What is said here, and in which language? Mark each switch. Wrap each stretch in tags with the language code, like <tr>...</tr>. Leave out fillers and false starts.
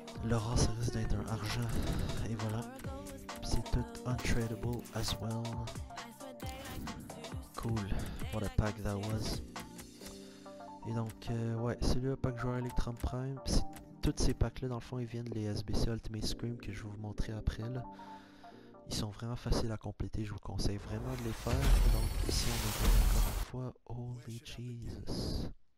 <fr>Le rare, ça risque d'être un argent, et voilà. C'est tout</fr> <en>untradable as well. Cool, what a pack that was.</en> <fr>Et donc, ouais, celui-là, pack joueur Electron Prime, tous ces packs-là, dans le fond, ils viennent des SBC Ultimate Scream que je vais vous montrer après, là. Ils sont vraiment faciles à compléter, je vous conseille vraiment de les faire. Et donc ici on a encore une fois,</fr> <en>holy Jesus.</en>